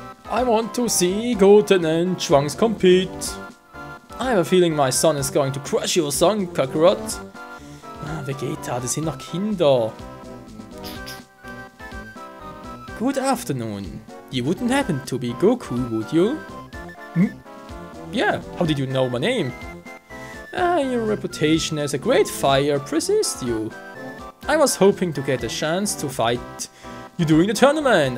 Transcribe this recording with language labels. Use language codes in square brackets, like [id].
[en] I want to see Goten and Trunks compete. I have a feeling my son is going to crush your son, Kakarot. [de] Ah, Vegeta, das sind noch Kinder. [en] Good afternoon. You wouldn't happen to be Goku, would you? Yeah, how did you know my name? Your reputation as a great fighter precedes you. I was hoping to get a chance to fight you during the tournament.